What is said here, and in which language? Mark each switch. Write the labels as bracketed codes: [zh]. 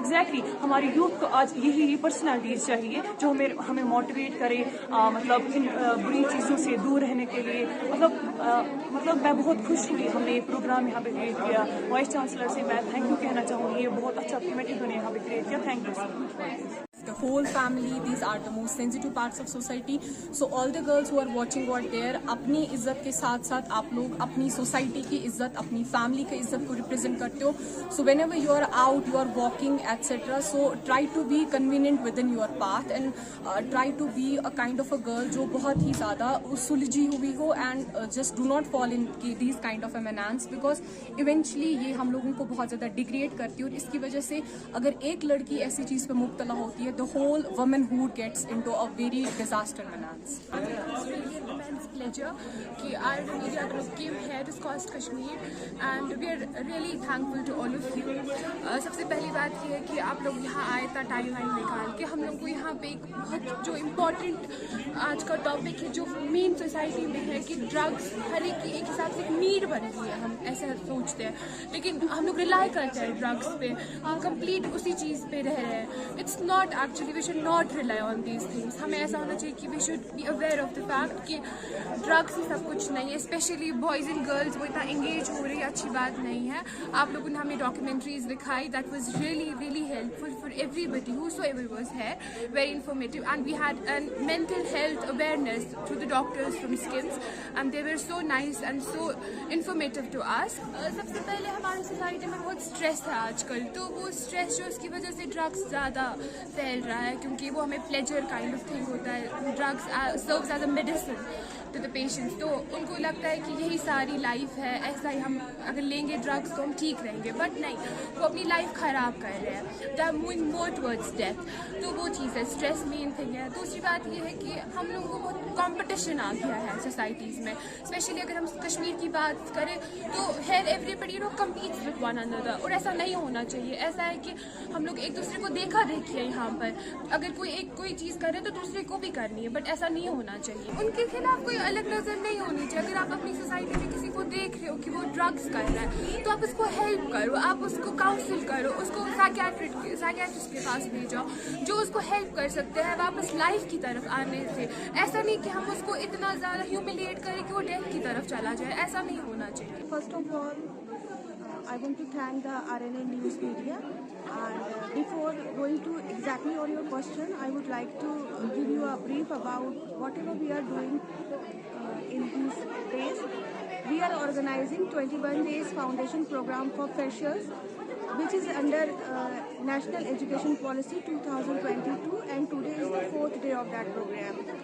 [hi] Exactly हमारी youth को आज यही पर्सनैलिटीज चाहिए जो हमें मोटिवेट करे, मतलब इन बुरी चीज़ों से दूर रहने के लिए. मतलब मैं बहुत खुश हुई हमने ये प्रोग्राम यहाँ पे क्रिएट किया. वाइस चांसलर से मैं थैंक यू कहना चाहूँगी, ये बहुत अच्छा इवेंट इन्होंने यहाँ पे क्रिएट किया. [en] Thank you so much. The whole family, these are the most sensitive parts of society. So all the girls who are watching out there, [hi] अपनी इज्जत के साथ साथ आप लोग अपनी सोसाइटी की इज्जत, अपनी फैमिली की इज्जत को रिप्रेजेंट करते हो. [en] So whenever you are out, you are walking, etc. So try to be convenient within your path and try to be a kind of a girl [hi] जो बहुत ही ज़्यादा सुलझी हुई हो, [en] and just do not fall in these kind of menace, because eventually [hi] ये हम लोगों को बहुत ज़्यादा डिग्रेड करती है. और इसकी वजह से अगर एक लड़की ऐसी चीज़ पे मुब्तला होती है, [en] the whole womanhood gets into a very disaster menace. immense pleasure कि RNA media group came here to SKUAST Kashmir and we are really thankful to all of you. [hi] सबसे पहली बात ये है कि आप लोग यहाँ आए था टाइम वाइम निकाल के हम लोग को यहाँ पे एक बहुत जो इम्पोर्टेंट आज का टॉपिक है जो मेन सोसाइटी में है कि ड्रग्स हर एक की एक हिसाब से एक नीड बन गई है, हम ऐसा सोचते हैं लेकिन हम लोग रिलाई करते हैं ड्रग्स पे, हम कंप्लीट उसी चीज़ पे रह रहे हैं. [en] It's not actually we should not rely on these things. हमें ऐसा होना चाहिए कि we should be aware of the fact [hi] कि ड्रग्स ही सब कुछ नहीं है. स्पेशली बॉयज़ एंड गर्ल्स वो इतना एंगेज हो रही है, अच्छी बात नहीं है. आप लोगों ने हमें डॉक्यूमेंट्रीज दिखाई [en] That was really helpful for everybody whosoever was here, very informative and we had a mental health awareness through the doctors from SKIMS and they were so nice and so informative to us. [hi] सबसे पहले हमारी society में बहुत stress है आजकल, तो वो stress जो उसकी वजह से ड्रग्स ज़्यादा फैल रहा है क्योंकि वो हमें प्लेजर काइंड ऑफ थिंग होता है. [en] drugs serves as a medicine to the patients, [hi] तो उनको लगता है कि यही सारी लाइफ है, ऐसा ही हम अगर लेंगे ड्रग्स तो हम ठीक रहेंगे, बट नहीं, वो अपनी लाइफ ख़राब कर रहे हैं. [en] They are moving more towards death. [hi] तो वो चीज़ है, स्ट्रेस मेन थिंग है. दूसरी बात ये है कि हम लोगों को बहुत कंपटीशन आ गया है सोसाइटीज़ में. स्पेशली अगर हम कश्मीर की बात करें तो [en] here everybody competes with one another, [hi] और ऐसा नहीं होना चाहिए. ऐसा है कि हम लोग एक दूसरे को देखा देखी है यहाँ पर, अगर कोई चीज़ करे तो दूसरे को भी करनी है, बट ऐसा नहीं होना चाहिए. उनके खिलाफ कोई अलग नज़र नहीं होनी चाहिए. अगर आप अपनी सोसाइटी में किसी को देख रहे हो कि वो ड्रग्स कर रहा है तो आप उसको हेल्प करो, आप उसको काउंसिल करो, उसको साइकियाट्रिस्ट के पास ले जाओ जो उसको हेल्प कर सकते हैं वापस लाइफ की तरफ आने से. ऐसा नहीं कि हम उसको इतना ज़्यादा ह्यूमिलिएट करें कि वो डेथ की तरफ चला जाए, ऐसा नहीं होना चाहिए. [en] First of all, I want to thank the RNA news media, and before going to exactly on your question, I would like to give you a brief about whatever we are doing in these days. We are organizing 21 days foundation program for freshers, which is under National Education Policy 2022, and today is the 4th day of that program.